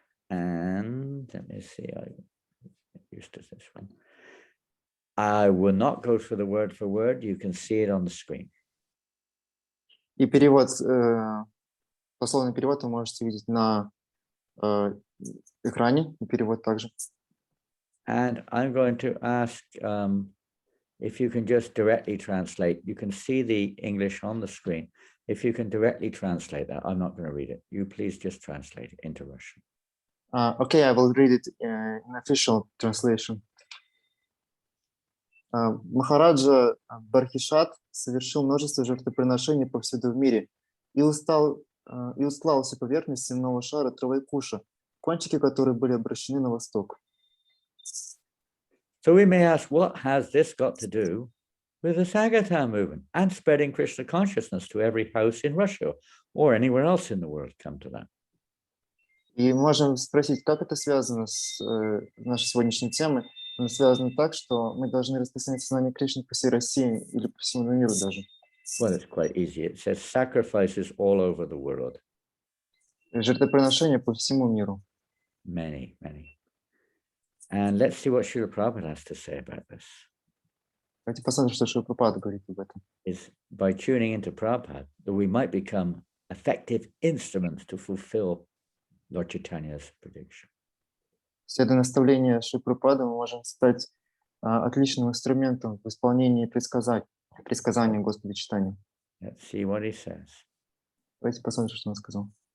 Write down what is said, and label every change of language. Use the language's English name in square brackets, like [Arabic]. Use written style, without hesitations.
[English] And let me see, I used to this one. I will not go through the word for word. You can see it on the screen. [Russian] И перевод, пословный перевод вы можете видеть на экране, и перевод также. [English] And I'm going to ask if you can just directly translate. You can see the English on the screen. If you can directly translate that, I'm not going to read it. You please just translate it into Russian. Okay, I will read it in official translation. [Russian] Махараджа Бархишат совершил множество жертвоприношений повсюду в мире и устлал всю поверхность земного шара травой куша, кончики которой были обращены на восток. [English] So we may ask, what has this got to do with the Sankirtan movement and spreading Krishna consciousness to every house in Russia or anywhere else in the world? Come to that. [Russian] И можем спросить, как это связано с нашей сегодняшней темой. Оно связано так, что мы должны распространять сознание Кришны по всей России или по всему миру даже. [English] Well, it's quite easy. It says sacrifices all over the world. [Russian] Жертвоприношения по всему миру. [English] Many, many. And let's see what Srila Prabhupada has to say about this. [Russian] Давайте посмотрим, что Шрила Прабхупада говорит об этом. [English] Is by tuning into Prabhupada that we might become effective instruments to fulfill Lord Chaitanya's prediction. [Russian] Следуя наставлению Шрилы Прабхупады, мы можем стать отличным инструментом в исполнении предсказаний Господа Чайтаньи. [English] Let's see what he says. [Russian] Давайте посмотрим, что он сказал.